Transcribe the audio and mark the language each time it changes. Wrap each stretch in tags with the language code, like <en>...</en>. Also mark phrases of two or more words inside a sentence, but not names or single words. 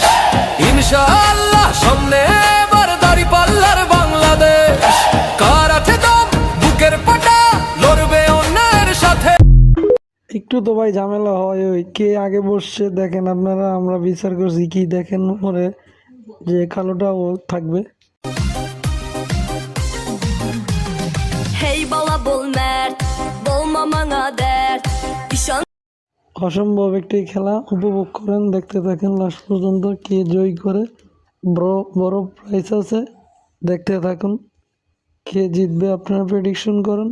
<bn>ইনশাআল্লাহ সামনে এবার দাঁড়িপাল্লার বাংলাদেশ। কার আছে দম, বুকের পাটা, লড়বে অন্যায়ের সাথে। একটু তো ভাই ঝামেলা হয়, ওই কে আগে বসছে দেখেন আপনারা। আমরা বিচার করছি কি দেখেন, পরে যে কালোটা ও থাকবে।</bn> <tr>Hey bala bol mert, bolma bana dert.</tr> <bn>অসম্ভব একটি খেলা, উপভোগ করেন। দেখতে থাকেন লাস্ট পর্যন্ত, কে জয় করে। বড় প্রাইজ আছে, দেখতে থাকুন। কে জিতবে আপনারা প্রেডিকশন করুন।</bn>